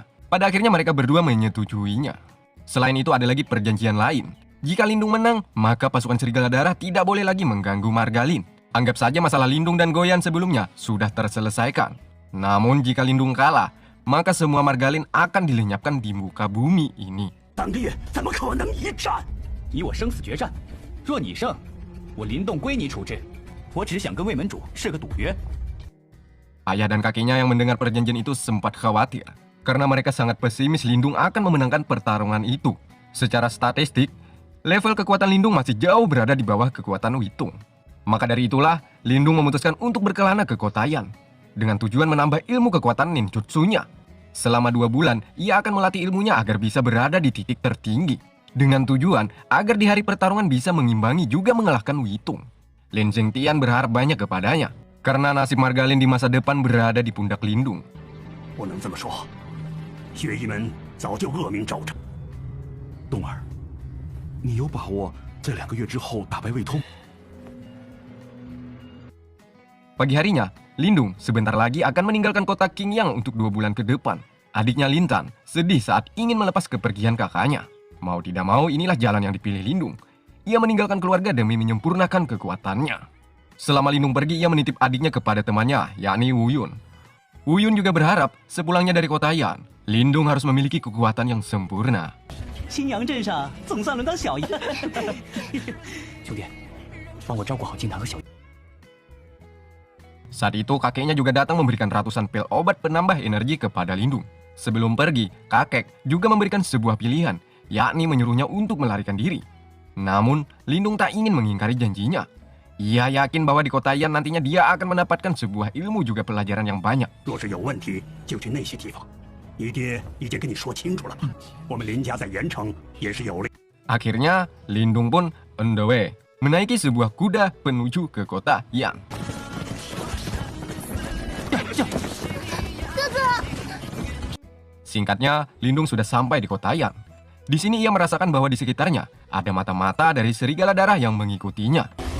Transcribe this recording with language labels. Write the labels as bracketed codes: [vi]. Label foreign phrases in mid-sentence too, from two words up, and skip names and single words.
[id] Pada akhirnya mereka berdua menyetujuinya. Selain itu ada lagi perjanjian lain. Jika Lindung menang, maka pasukan Serigala Darah tidak boleh lagi mengganggu marga Lin. Anggap saja masalah Lindung dan Goyan sebelumnya sudah terselesaikan. Namun jika Lindung kalah, maka semua marga Lin akan dilenyapkan di muka bumi ini. [zh] 三个月怎么可能一战？以我生死决战，若你胜，我林动归你处置。我只想跟卫门主是个赌约。 [id] Ayah dan kakeknya yang mendengar perjanjian itu sempat khawatir, karena mereka sangat pesimis Lindung akan memenangkan pertarungan itu. Secara statistik, level kekuatan Lindung masih jauh berada di bawah kekuatan Witong. Maka dari itulah, Lindung memutuskan untuk berkelana ke kota Yan, dengan tujuan menambah ilmu kekuatan ninjutsunya. Selama 2 bulan, ia akan melatih ilmunya agar bisa berada di titik tertinggi, dengan tujuan agar di hari pertarungan bisa mengimbangi juga mengalahkan Witong. Lin Jingtian berharap banyak kepadanya, karena nasib marga Lin di masa depan berada di pundak Lindung. [zh] 不能这么说，血翼门早就恶名昭彰。冬儿，你有把握在2个月之后打败魏通？ [id] Pagi harinya, Lindung sebentar lagi akan meninggalkan kota Qingyang untuk 2 bulan ke depan. Adiknya Lintan sedih saat ingin melepas kepergian kakaknya. Mau tidak mau, inilah jalan yang dipilih Lindung. Ia meninggalkan keluarga demi menyempurnakan kekuatannya. Selama Lindung pergi, ia menitip adiknya kepada temannya, yakni Wuyun. Wuyun juga berharap sepulangnya dari kota Yan, Lindung harus memiliki kekuatan yang sempurna. [zh] 新阳镇上总算轮到小爷。兄弟，帮我照顾好金堂和小爷。 [id] Saat itu kakeknya juga datang memberikan ratusan pil obat penambah energi kepada Lindung. Sebelum pergi, kakek juga memberikan sebuah pilihan, yakni menyuruhnya untuk melarikan diri. Namun, Lindung tak ingin mengingkari janjinya. Ia yakin bahwa di kota Yan nantinya dia akan mendapatkan sebuah ilmu juga pelajaran yang banyak. [zh] 若是有问题，就去那些地方。你爹已经跟你说清楚了，我们林家在盐城也是有利。 [id] Akhirnya, Lindung pun [en] on the way. [id] menaiki sebuah kuda menuju ke kota Yan. Singkatnya, Lindung sudah sampai di kota Yan. Di sini ia merasakan bahwa di sekitarnya ada mata-mata dari serigala darah yang mengikutinya.